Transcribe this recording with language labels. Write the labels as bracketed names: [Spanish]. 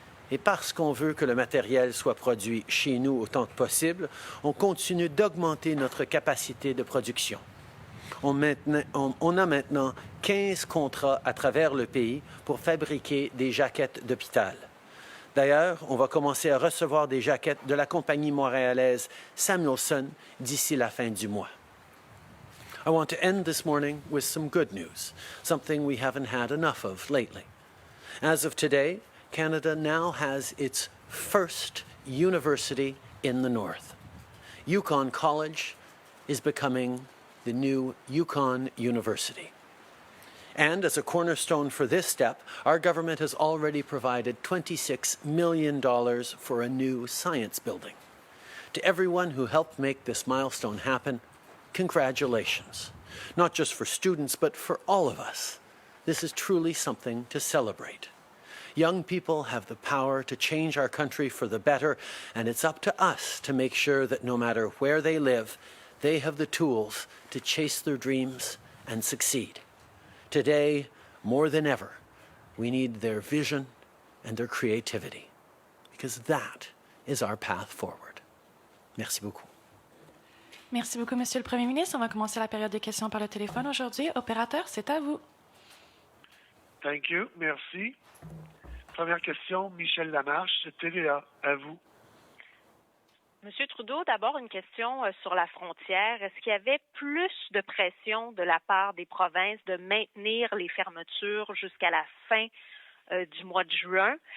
[French] Et parce qu'on veut que le matériel soit produit chez nous autant que possible, on continue d'augmenter notre capacité de production. On a maintenant 15 contrats à travers le pays pour fabriquer des jaquettes d'hôpital. D'ailleurs, on va commencer à recevoir des jaquettes de la compagnie montréalaise Samuelson d'ici la fin du mois. [English] I want to end this morning with some good news, something we haven't had enough of lately. As of today, Canada now has its first university in the North. Yukon College is becoming the new Yukon University. And as a cornerstone for this step, our government has already provided $26 million for a new science building. To everyone who helped make this milestone happen, congratulations. Not just for students, but for all of us. This is truly something to celebrate. Young people have the power to change our country for the better, and it's up to us to make sure that no matter where they live, they have the tools to chase their dreams and succeed. Today, more than ever, we need their vision and their creativity, because that is our path forward. [French] Merci beaucoup. Merci beaucoup, Monsieur le Premier ministre. On va commencer la période des questions par le téléphone aujourd'hui. Opérateur, c'est à vous. [English] Thank you. [French] Merci. Première question, Michel Lamarche, TVA. À vous. Monsieur Trudeau, d'abord une question sur la frontière. Est-ce qu'il y avait plus de pression de la part des provinces de maintenir les fermetures jusqu'à la fin du mois de juin?